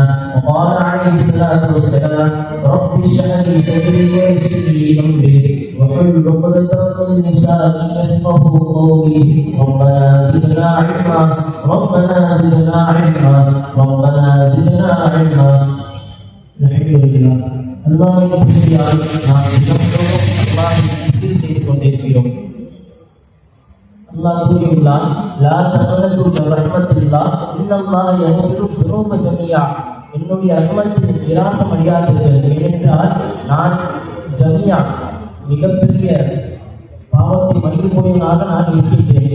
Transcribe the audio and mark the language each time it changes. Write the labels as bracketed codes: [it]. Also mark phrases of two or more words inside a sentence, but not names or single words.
[ar] وقال عليه الصلاة والسلام: رب اشرح لي صدري ويسر لي أمري واحلل عقدة من لساني يفقهوا قولي. ربنا زدنا علما ربنا زدنا علما ربنا زدنا علما. [ta] அல்ஹம்துலில்லாஹ். அல்லாஹ்வின் கிருபையால் நாம் தினந்தோறும் அல்லாஹ்வை திக்ர் செய்து கொண்டிருக்கிறோம். அல்லாஹ் கூறியுள்ளான்: [ar] لا تقنطوا من رحمة الله إن الله يغفر الذنوب جميعا. [ta] என்னுடைய ரஹ்மத்தில் நிராசம் அடையாதீர்கள், ஏனென்றால் நான் ஜமியா மிகப்பெரிய பாவத்தை மன்னிப்போனாக நான் இருக்கின்றேன்.